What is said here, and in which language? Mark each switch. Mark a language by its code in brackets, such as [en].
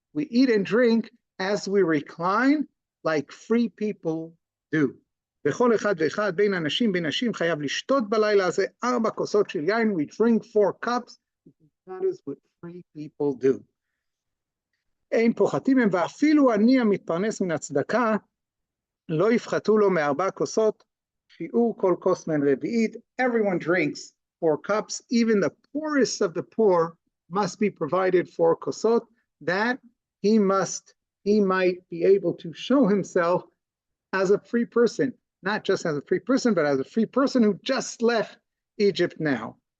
[en] We eat and drink as we recline, like free people do. [he] וכל אחד ואחד בין אנשים בין נשים חייב לשתות בלילה הזה 4 כוסות של יין. [en] We drink 4 cups. That is what free people do. [he] אין פוחתים הם, ואפילו אני המתפרנס מן הצדקה, לא יפחתו לו מ4 כוסות, שיעור כל כוס מן רביעית. [en] Everyone drinks 4 cups. Even the poorest of the poor must be provided 4 kosot, that he might be able to show himself as a free person, not just as a free person, but as a free person who just left Egypt now.